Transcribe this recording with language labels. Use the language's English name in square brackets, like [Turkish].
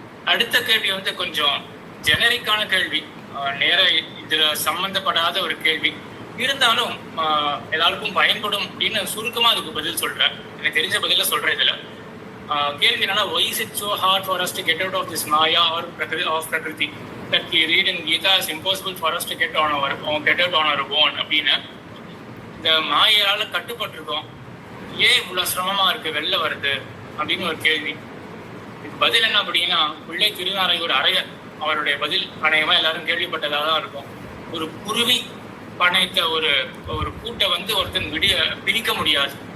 [Tamil] அடுத்த கேள்வி கொஞ்சம் ஜெனரிக்கான கேள்வி, நேர இதுல சம்பந்தப்படாத ஒரு கேள்வி. இருந்தாலும் எல்லாருக்கும் பயன்படும் அப்படின்னு சுருக்கமா அதுக்கு பதில் சொல்றேன். எனக்கு தெரிஞ்ச பதில சொல்றேன். இதுல கேள்வி என்னன்னா, [English] why is it so hard for us to get out of this maya or prakriti that we read in Gita is impossible for us to get out on our own [Tamil] அப்படின்னு. இந்த மாயால கட்டுப்பட்டிருக்கோம், ஏன் இவ்வளவு சிரமமா இருக்கு வெளில வருது அப்படின்னு ஒரு கேள்வி. பதில் என்ன அப்படின்னா, பிள்ளை திருநாரை ஒரு அரையர் அவருடைய பதில் அநேகமா எல்லாரும் கேள்விப்பட்டதாக தான் இருக்கும். ஒரு குருவி பனைத்த ஒரு கூட்டை ஒருத்தன் பிரிக்க முடியாது.